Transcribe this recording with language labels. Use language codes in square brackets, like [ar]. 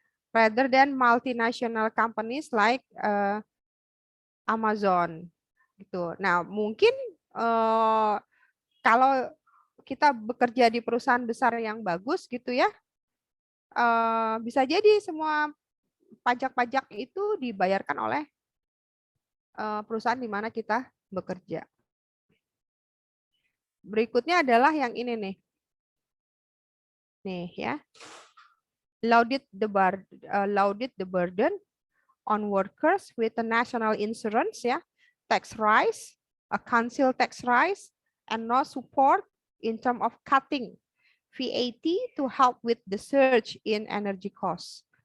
[en] Rather than multinational companies like Amazon. [id] Gitu. Nah, mungkin kalau kita bekerja di perusahaan besar yang bagus gitu ya, bisa jadi semua pajak-pajak itu dibayarkan oleh perusahaan di mana kita bekerja. Berikutnya adalah yang ini nih. Nih ya. [en] Loaded the burden on workers with a national insurance ya, tax rise, a council tax rise, and no support in terms of cutting VAT to help with the surge in energy costs.